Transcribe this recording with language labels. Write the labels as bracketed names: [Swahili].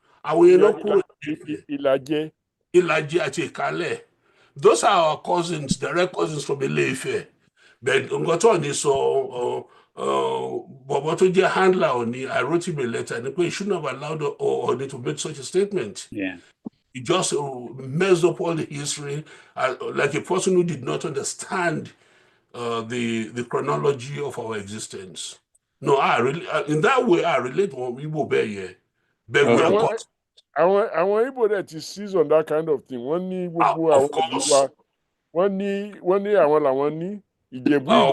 [Yoruba] Àwọn yẹn lọ kúrò Ìlàjẹ àti Ìkálẹ̀. [English] Those are our cousins, direct cousins from Ile-Ife. But [Yoruba] nǹkan tó ní sọ bọ̀bọ̀ tó jẹ́ [English] handler Oni, I wrote him a letter and he shouldn't have allowed Oni to make such a statement. Yeah. He just messed up all the history, like a person who did not understand the chronology of our existence. No, I really, in that way, I relate to Igbo Beye. But we are caught. Àwọn Igbo that ti seize on that kind of thing. [Yoruba] Wọ́n ní gbogbo àwọn ìlú wa. Wọ́n ní àwọn làwọn ní Ìjẹ̀bú Igbo.